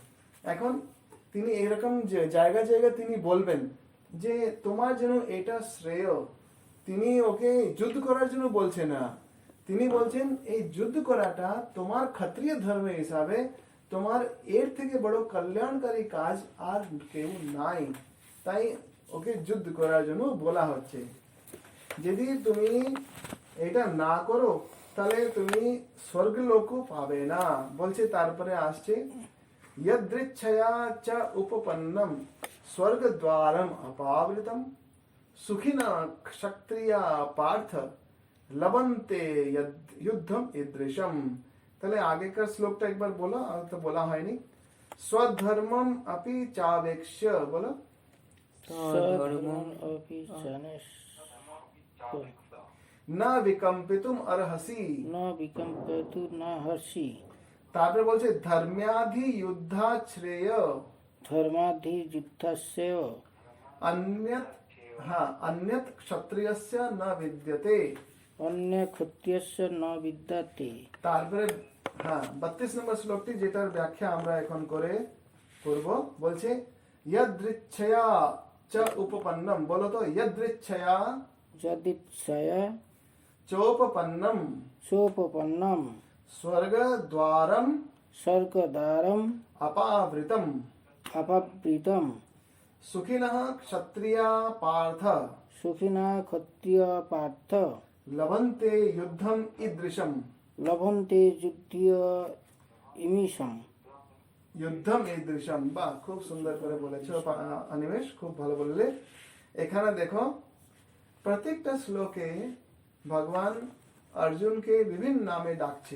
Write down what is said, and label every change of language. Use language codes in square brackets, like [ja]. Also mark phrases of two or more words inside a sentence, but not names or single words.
[bn] এখন তিনি এরকম জায়গা জায়গা তিনি বলবেন যে তোমার জন্য এটা শ্রেয়, তিনি ওকে যুদ্ধ করার জন্য বলছে না, তিনি বলছেন এই যুদ্ধ করাটা তোমার ক্ষত্রিয় ধর্ম হিসাবে তোমার এর থেকে বড় কল্যাণকারী কাজ আর কেউ নাই, তাই ওকে যুদ্ধ করার জন্য বলা হচ্ছে। যদি তুমি এটা না করো তাহলে তুমি স্বর্গলোক পাবে না, বলছে। তারপরে আসছে [sa] यदृच्छया च उपपन्नम स्वर्ग द्वारम अपावृतम सुखिना क्षत्रिया पार्थ लबन्ते युद्धम ईदृशम। [bn] তাহলে আগেকার শ্লোকটা একবার বলো, আর তো বলা হয়নি। [sa] স্বধর্মম अपि চাবেক্ষ, বলো স্বধর্মম আপি চাবেক্ষ্য না বিকম্পিতুম অর্হসি, না বিকম্পিতু না হর্ষি। [bn] তারপরে বলছে [sa] ধর্ম্যাধি যুদ্ধাশ্রেয়, ধর্মাধি যুদ্ধস্য अन्यत, हाँ अन्यत क्षत्रियस्य न विद्यते, অন্য ক্ষত্রিয়স্য ন বিদ্যাতে। [bn] তারপরে হ্যাঁ 32 নম্বর শ্লোকটি যেটার ব্যাখ্যা আমরা এখন করব, বলছে [sa] यदृच्छया च उपपन्नम, [bn] বলো তো यदृच्छया [sa] যদিচ্ছয়া चोपपन्नम সোপপন্নম स्वर्ग द्वारम স্বর্গদ্বারম अपावृतम অপাবৃতম सुखिनः क्षत्रिया पार्थ সুখিনা ক্ষত্রিয় পার্থ लभन्ते युद्धम ईदृशम, লভন্তে যুদ্ধীয় ইমিষম। যুদ্ধম ঈদৃশম। [bn] বাহ, খুব সুন্দর করে বলেছো অনিমেষ, খুব ভালো বললে। এখানে দেখো প্রত্যেকটা শ্লোকে ভগবান অর্জুনকে বিভিন্ন নামে ডাকছে।